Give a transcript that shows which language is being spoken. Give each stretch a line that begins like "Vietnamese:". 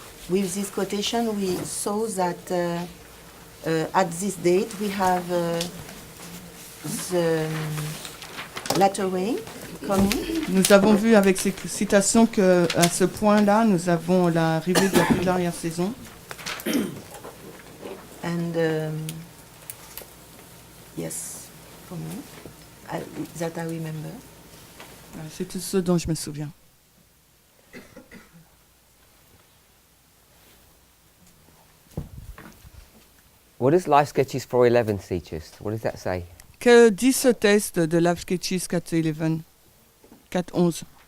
English: With this quotation, we saw that at this date we have the latter rain coming,
French: Nous avons vu avec ces citations qu'à ce point-là, nous avons l'arrivée de la plus de l'arrière-saison.
English: and yes, for me, that I remember.
French: C'est tout ce dont je me souviens.
English: What does Life Sketches 411 teach us? What does that say?
French: Que dit ce texte de Life Sketches 411 411?